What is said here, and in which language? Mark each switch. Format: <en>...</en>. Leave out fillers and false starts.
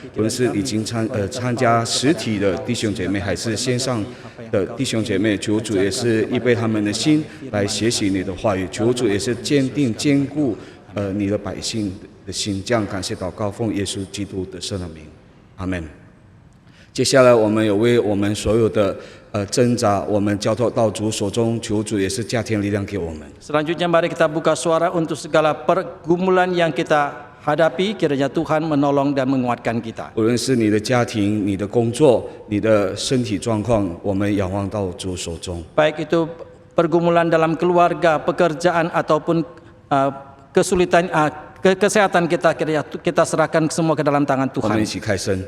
<zh>无论是已经参加实体的弟兄姐妹，还是线上的弟兄姐妹，求主也是预备他们的心来学习你的话语，求主也是坚定坚固你的百姓的心。这样感谢祷告，奉耶稣基督的圣名，阿门。接下来我们有为我们所有的挣扎，我们交托到主手中，求主也是加添力量给我们。</zh> <id>Selanjutnya mari kita buka suara untuk segala pergumulan yang kita hadapi, kiranya Tuhan menolong dan menguatkan kita.</id> <zh>无论是你的家庭、你的工作、你的身体状况，我们仰望到主手中。</zh> <id>Baik itu pergumulan dalam keluarga, pekerjaan ataupun kesulitan kesehatan kita, kiranya kita serahkan semua ke dalam tangan</id> <zh>我们</zh> <id>Tuhan.</id> <zh>一起开声。</zh>